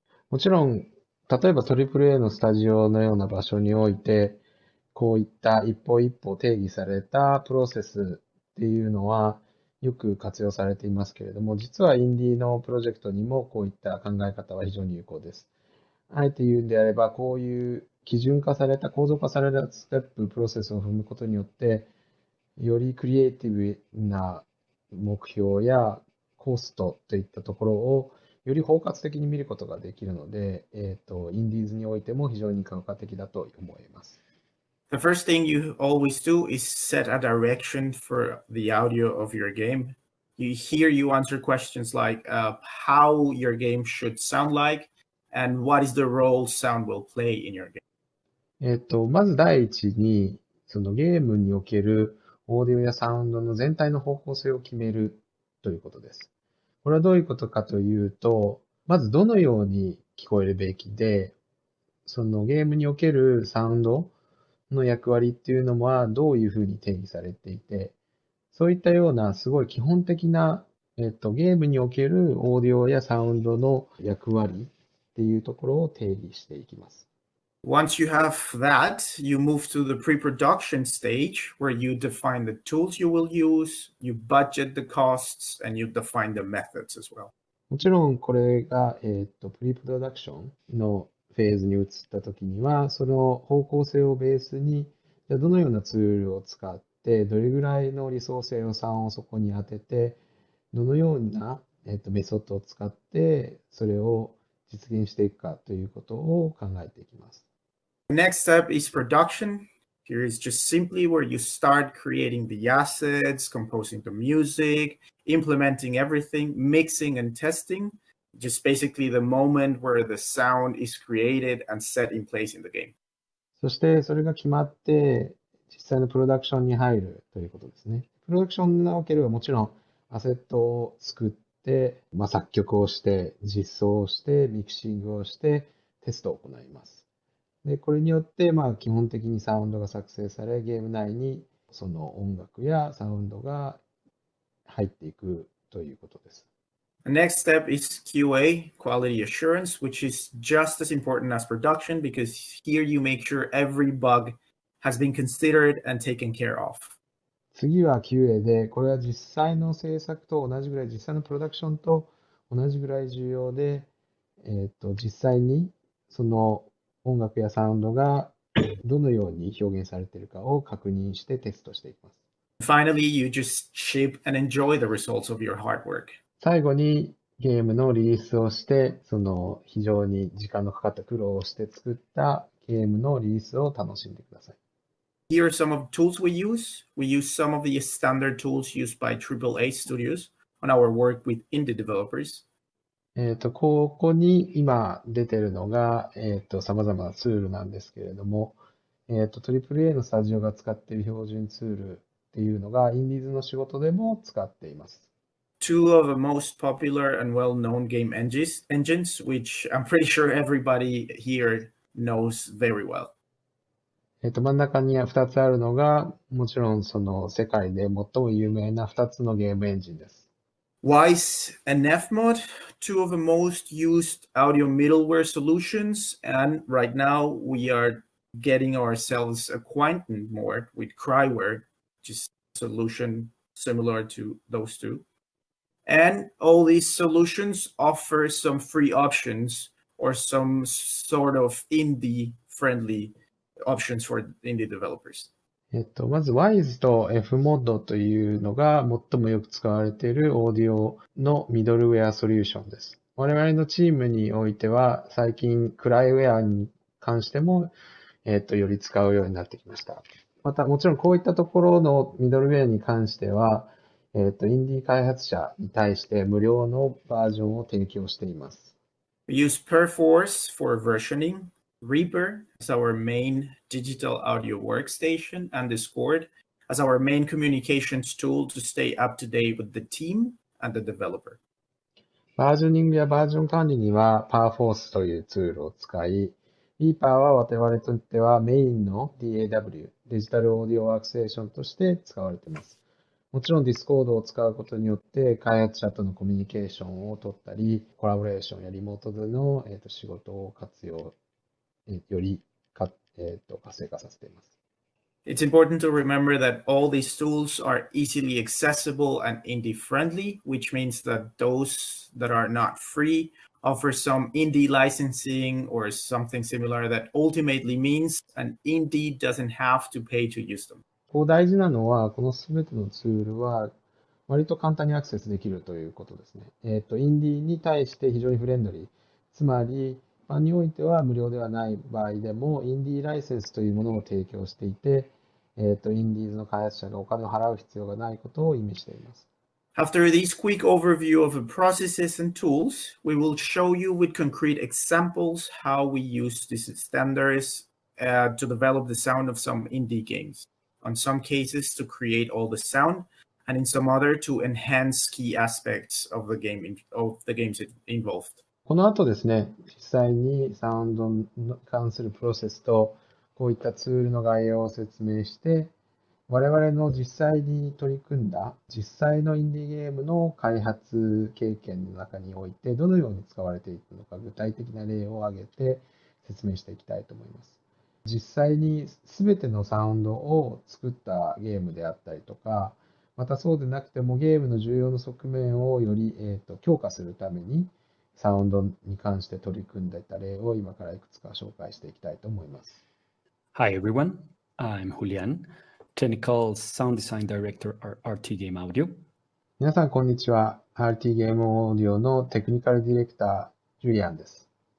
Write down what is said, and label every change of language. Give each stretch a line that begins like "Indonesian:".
Japanese: もちろん、例えば AAA のスタジオのような場所において、こういった一歩一歩定義されたプロセスっていうのはよく活用されていますけれども、実はインディーのプロジェクトにもこういった考え方は非常に有効です。あえて言うんであれば、こういう基準化された、構造化されたステップ、プロセスを踏むことによって、よりクリエイティブな目標やコストといったところをより包括的に見ることができるので、インディーズにおいても非常に効果的だと思います。
English: The first thing you always do is set a direction for the audio of your game. You answer questions like how your game should sound like and what is the role sound will play in your game.
Japanese: まず第一に、そのゲームにおけるオーディオやサウンドの全体の方向性を決めるということです。これはどういうことかというと、まずどのように聞こえるべきで、そのゲームにおけるサウンドの役割っていうのはどういうふうに定義されていて、そういったようなすごい基本的な、ゲームにおけるオーディオやサウンドの役割っていうところを定義していきます。
English: Once you have that, you move to the pre-production stage where you define the tools you will use, you budget the costs, and you define the methods as well.
Japanese: もちろんこれが、プリプロダクションのフェーズに移ったときには、その方向性をベースに、じゃあどのようなツールを使って、どれぐらいのリソースや予算をそこに当てて、どのような、メソッドを使って、それを実現していくかということを考えていきます。
English: The next step is production. Here is just simply where you start creating the assets, composing the music, implementing everything, mixing and testing. Just basically the moment where the sound is created and set in place in the game.
Japanese: そしてそれが決まって、実際のプロダクションに入るということですね。プロダクションにおければもちろんアセットを作って、作曲をして、実装をして、ミキシングをして、テストを行います。で、これによって、基本的にサウンドが作成され、ゲーム内にその音楽やサウンドが入っていくということです。
English: The next step is QA, quality assurance, which is just as important as production because here you make sure every bug has been considered and taken care of.
Japanese: 次は QA で、これは実際の制作と同じぐらい、実際のプロダクションと同じぐらい重要で、実際にその音楽やサウンドがどのように表現されているかを確認してテストしていきます。
English: Finally, you just ship and enjoy the results of your hard work.
Japanese: 最後にゲームのリリースをして、その非常に時間のかかった苦労をして作ったゲームのリリースを楽しんでください。
English: Here are some of the tools we use. We use some of the standard tools used by AAA studios on our work with indie developers.
Japanese: ここに今出てるのが、様々なツールなんですけれども、AAA のスタジオが使っている標準ツールっていうのが、インディーズの仕事でも使っています。
English: Two of the most popular and well-known game engines, which I'm pretty sure everybody here knows very well.
Japanese: 真ん中に2つあるのが、もちろんその世界で最も有名な2つのゲームエンジンです。
English: Wise and Nefmod, two of the most used audio middleware solutions, and right now we are getting ourselves acquainted more with Cryware, which is a solution similar to those two. And all these solutions offer some free options or some sort of indie-friendly options for indie developers.
Japanese: まず WISE と Fmod というのが最もよく使われているオーディオのミドルウェアソリューションです。我々のチームにおいては最近クライウェアに関しても、より使うようになってきました。またもちろんこういったところのミドルウェアに関しては、インディー開発者に対して無料のバージョンを提供しています。
English: We use Perforce for versioning, Reaper as our main digital audio workstation, and Discord as our main communications tool to stay up to date with the team and the developer.
Japanese: バージョニングやバージョン管理には Perforce というツールを使い、Reaper は我々にとってはメインの DAW、デジタルオーディオワークステーションとして使われています。もちろん Discord を使うことによって開発者とのコミュニケーションを取ったり、コラボレーションやリモートでの仕事を活用、より活性化させています。
English: It's important to remember that all these tools are easily accessible and indie friendly, which means that those that are not free offer some indie licensing or something similar that ultimately means an indie doesn't have to pay to use them.
Japanese: こう大事なのは、このすべてのツールは割と簡単にアクセスできるということですね。インディーに対して非常にフレンドリー。つまり、一般においては無料ではない場合でも、インディーライセンスというものを提供していて、インディーズの開発者がお金を払う必要がないことを意味しています。
English: After this quick overview of the processes and tools, we will show you with concrete examples how we use these standards to develop the sound of some indie games. On some cases, to create all the sound, and in some other to enhance key aspects of the games involved.
Japanese: この後ですね、実際にサウンドに関するプロセスと、こういったツールの概要を説明して、我々の実際に取り組んだ実際のインディーゲームの開発経験の中においてどのように使われていくのか具体的な例を挙げて説明していきたいと思います。実際に全てのサウンドを作ったゲームであったりとか、またそうでなくてもゲームの重要な側面をより強化するためにサウンドに関して取り組んでいた例を今からいくつか紹介していきたいと思います。
English: Hi everyone, I'm Julian, Technical Sound Design Director at RT Game Audio.
Japanese: 皆さん、こんにちは。 RT ゲームオーディオのテクニカルディレクター、ジュリアンです。